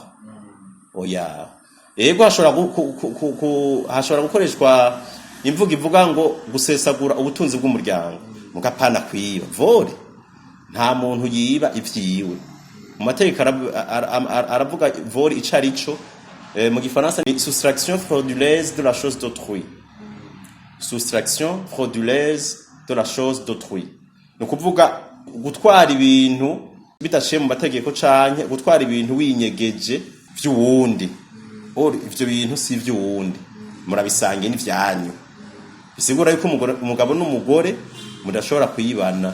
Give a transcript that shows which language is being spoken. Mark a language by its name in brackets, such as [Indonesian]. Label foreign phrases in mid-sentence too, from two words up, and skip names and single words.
[Rundi] Oya, ego hashobora gukoreshwa imvuga ivuga ngo gusesagura ubutunzi bw'umuryango, mugapana kwiba. Vore nta muntu yiba ivyiwe. Mu mategeko aravuga vore icarico, mu gifaransa ni [French] soustraction frauduleuse de la chose d'autrui. Soustraction frauduleuse de la chose d'autrui. [Rundi] No kuvuga gutwara ibintu bidaciye mu mategeko canke gutwara ibintu winyegeje vy'uwundi. Ivyo bintu si vy'uwundi, murabisangiye n'ivyanyu. Bisigura yuko umugabo n'umugore mudashobora kuyibana.